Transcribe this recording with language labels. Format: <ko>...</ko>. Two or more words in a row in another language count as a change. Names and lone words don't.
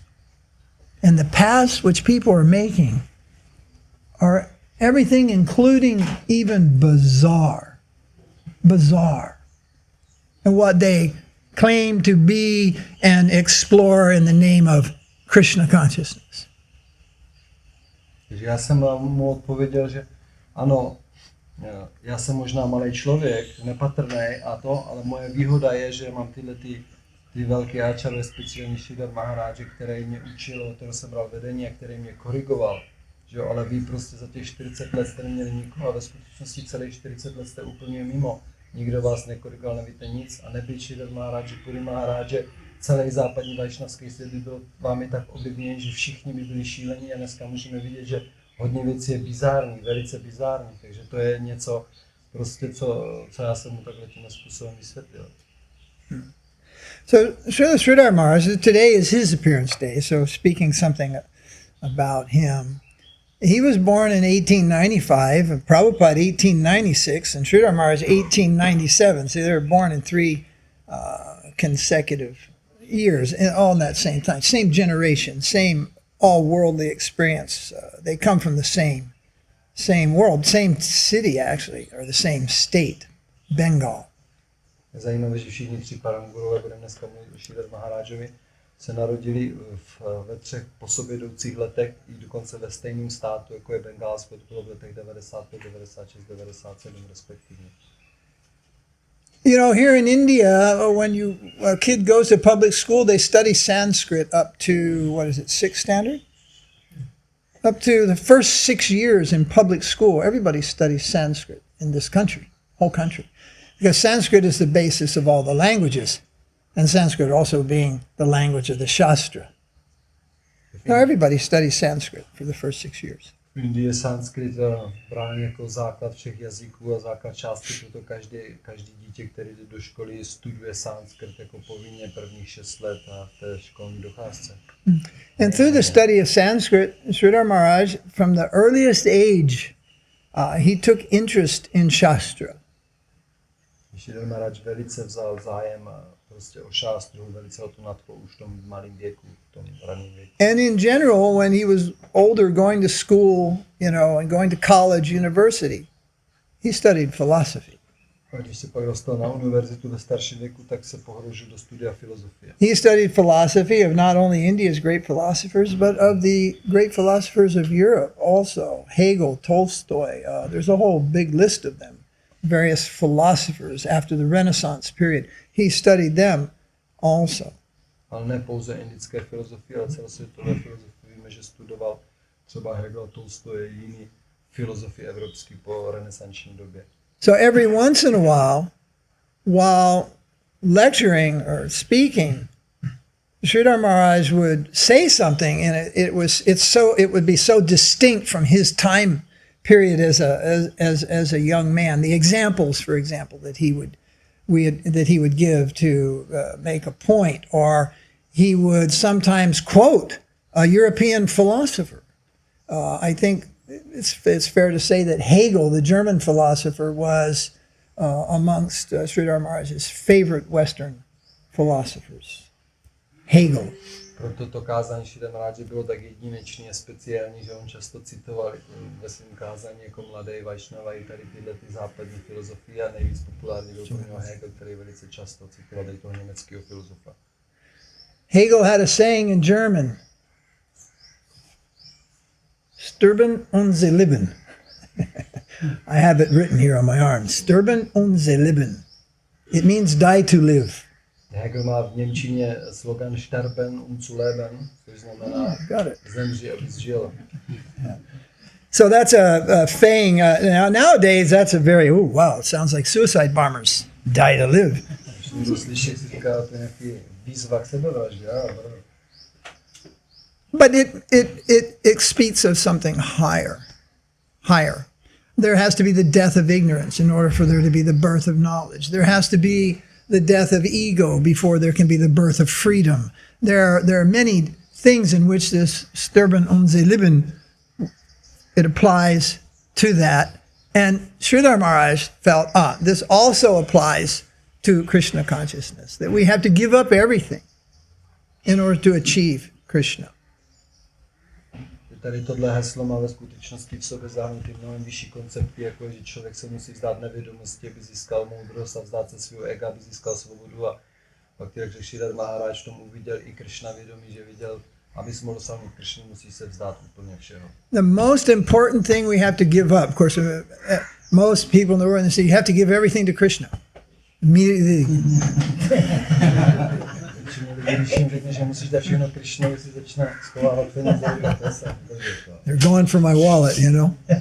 <en>And the paths which people are making are everything including even bizarre. And what they claim to be and explore in the name of Krishna consciousness.</en> <cs>Takže já jsem mu odpověděl, že ano, já jsem možná malý člověk, nepatrný a to, ale moje výhoda je, že mám ty velké áčarve, speciální Sridhar Maharaja, který mě učil, kterého jsem bral vedení a který mě korigoval. Že jo, ale vy prostě za těch 40 let jste neměli nikoho a ve skutečnosti celých 40 let jste úplně mimo. Nikdo vás nekorigoval, nevíte nic a nebyl Sridhar Maharaj, Puri Maharaj, celý západní vajšnavský svět by byl vámi tak ovlivněn, že všichni by byli šílení a dneska můžeme vidět, že hodně věcí je bizární, velice bizární, takže to je něco, prostě co já jsem mu takhle tím způsobem vysvětlil.</cs> <en>So Sridhar Maharaj, today is his appearance day, so speaking something about him. He was born in 1895, and Prabhupada 1896, and Sridhar Maharaj 1897. So they were born in 3 consecutive years, all in that same time, same generation, same all worldly experience. They come from the same world, same city actually, or the same state, Bengal.</en> <cs>Je zajímavé, že všichni 3 parangurové, budeme dneska mluvit o Sridhar Maharajovi, se narodili ve 3 po sobě jdoucích letech i dokonce ve stejném státu, jako je Bengálsko, to bylo v letech 95, 96, 97 respektivně.</cs> <en>You know, here in India, when a kid goes to public school, they study Sanskrit up to, what is it, 6th standard? Up to the first 6 years in public school, everybody studies Sanskrit in this country, whole country. Because Sanskrit is the basis of all the languages, and Sanskrit also being the language of the Shastra. Now everybody studies Sanskrit for the first 6 years.</en> <cs>V Indii je sanskrit brán jako základ všech jazyků a základ části, proto každý dítě, který jde do školy, studuje sanskrit jako povinně prvních 6 let a v té školní docházce.</cs> <en>And through the study of Sanskrit, Sridhar Maharaj, from the earliest age, he took interest in Shastra.</en> <cs>Sridhar Maharaj velice vzal zájem prostě o šástru, velice ho to nadchlo už v tom malém věku, v tom raném věku.</cs> <en>And in general, when he was older, going to school, you know, and going to college, university, he studied philosophy.</en> <cs>A když se pak dostal na univerzitu ve starším věku, tak se pohroužil do studia filozofie.</cs> <en>He studied philosophy of not only India's great philosophers, but of the great philosophers of Europe also. Hegel, Tolstoy, there's a whole big list of them. Various philosophers after the Renaissance period. He studied them also.</en> <cs>Ale ne pouze indické filozofie, ale celosvětové filozofie. Víme, že studoval třeba Hegel, Tolstoy a jiný filozofii evropský po renesanční době.</cs> <en>So every once in a while lecturing or speaking, Sridhar Maharaj would say something, and it would be so distinct from his time period as a young man. The examples, for example, that he would give to make a point, or he would sometimes quote a European philosopher. I think it's fair to say that Hegel, the German philosopher, was amongst Sridhar Maharaj's favorite Western philosophers. Hegel.</en> <cs>Proto to kázání Sridhar Maharaj bylo tak jedinečný a speciální, že on často citoval ve svém kázání jako mladý Vaishnava i tady tyhle ty západní filozofie a nejvíc populární byl pro něho Hegel, který velice často citoval tady toho německého filozofa.</cs> <en>Hegel had a saying in German,</en> <de>Sterben und sie leben.</de> <en>I have it written here on my arm.</en> <de>Sterben und sie leben.</de> <en>It means die to live.</en> <cs>Hegel má v němčině slogan</cs> <de>Sterben und zu leben,</de> <cs>což znamená zemři, abys žil.</cs> <en>So that's a saying. Nowadays, that's a very, oh, wow, it sounds like suicide bombers. Die to live.</en> <cs>Když někdo slyší, si říká, to je nějaký výzva k sebevraždě.</cs> <en>But it speaks of something higher. There has to be the death of ignorance in order for there to be the birth of knowledge. There has to be the death of ego before there can be the birth of freedom. There are many things in which this</en> <de>Sterben und sie leben,</de> <en>it applies to that. And Sridhar Maharaj felt, this also applies to Krishna consciousness, that we have to give up everything in order to achieve Krishna.</en> <cs>Tady tohle heslo má ve skutečnosti v sobě zahrnutý mnohem vyšší koncepty, jako je, že člověk se musí vzdát nevědomosti, aby získal moudrost a vzdát se svého ega, aby získal svobodu. A pak jak Sridhar Maharaj v tom uviděl i Krishna vědomí, že viděl, abys mohl dosáhnout Krishna, musí se vzdát úplně všeho.</cs> <en>The most important thing we have to give up, of course, most people in the world say you have to give everything to Krishna. Immediately. They're going for my wallet, you know.</en>